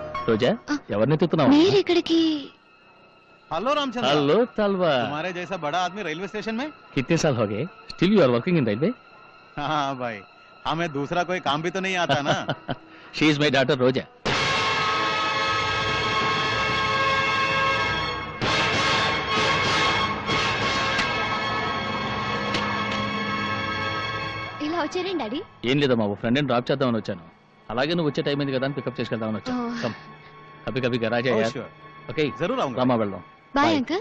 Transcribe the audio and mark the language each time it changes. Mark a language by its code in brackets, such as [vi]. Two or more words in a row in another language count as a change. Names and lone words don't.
[te] రోజా ఎవరిని ఎత్తుతున్నావు మీరెక్కడికి? [hi] हेलो रामचंद्र। हेलो तलवा, तुम्हारे जैसा बड़ा आदमी रेलवे स्टेशन में? कितने साल हो गए? [en] still you are working in railway? [hi] हाँ भाई, हमें दूसरा कोई काम भी तो नहीं आता ना। [en] she is my daughter రోజా. [te] ఇలా వచ్చారేంటి డాడీ? ఏం లేదమ్మా, ఓ ఫ్రెండ్ని డ్రాప్ చేద్దామని వచ్చాను. అలాగే నువ్వు వచ్చే టైం అయింది కదా అని పికప్ చేసుకెళ్దామని వచ్చాను. ఓ. [hi] कम, कभी कभी गराज [en] Oh, [hi] యార్. [en] sure. ఓకే, [hi] जरूर आऊंगा। [te] రామా వెళ్దాం. [en] బాయ్ Bye. [te] అంకుల్.